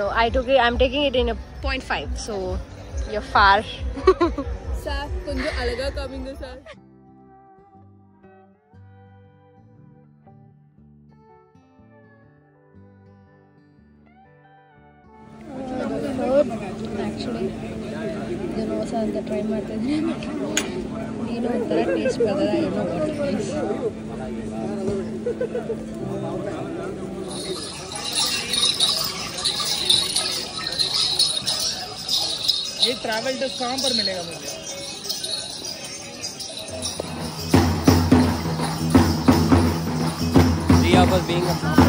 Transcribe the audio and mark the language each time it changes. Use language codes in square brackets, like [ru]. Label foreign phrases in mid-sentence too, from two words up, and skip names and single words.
[en] I'm taking it in a 0.5, so you're far. [ta] Sir, கொஞ்சோ அழகா காமிங்க sir. [en] Actually, [kn] ಇದನ್ನು ಹೊಸ ಅಂತ ಟ್ರೈ ಮಾಡ್ತಾಯಿದ್ದೀನಿ. ಏನೋ ಒಂಥರ ಟೇಸ್ಟ್ ಬರೋಲ್ಲ, ಏನೋ ಟೇಸ್ಟ್. [hi] ये [en] travel dress [hi] कहाँ पर मिलेगा मुझे? [en] Riya was being a